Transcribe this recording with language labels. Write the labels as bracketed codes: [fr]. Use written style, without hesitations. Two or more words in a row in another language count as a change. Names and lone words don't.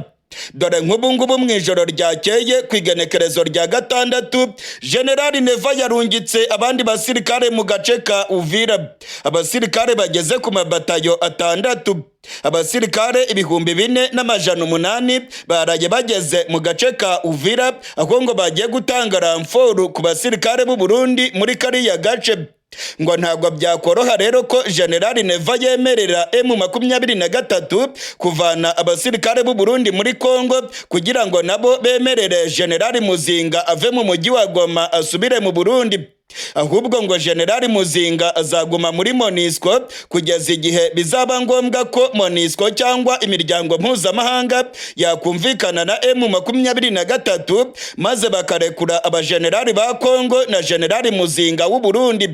[rw] Dore nk'ubu ngubu mu ijoro ryakeye ku igenekerezo rya 6 Generali Neva yarungitse abandi basirikare mu gace ka Uvira, abasirikare bageze ku mabatayo 6, abasirikare 4,800 baraye bageze mu gace ka Uvira, aho ngo bagiye gutanga ramforu ku basirikare b'u Burundi muri kariya gace. Ngo ntabwo byakoroha rero ko Generali Neva yemerera M23 kuvana abasirikare b'u Burundi muri Kongo kugira ngo nabo bemerere Generali Muzinga ave mu mujyi wa Goma asubire mu Burundi. Ahubwo ngo Generali Muzinga azaguma muri MONUSCO kugeza igihe bizaba ngombwa ko MONUSCO cyangwa imiryango mpuzamahanga yakumvikana na M23 maze bakarekura abajenerali ba Kongo na Generali Muzinga w'u Burundi.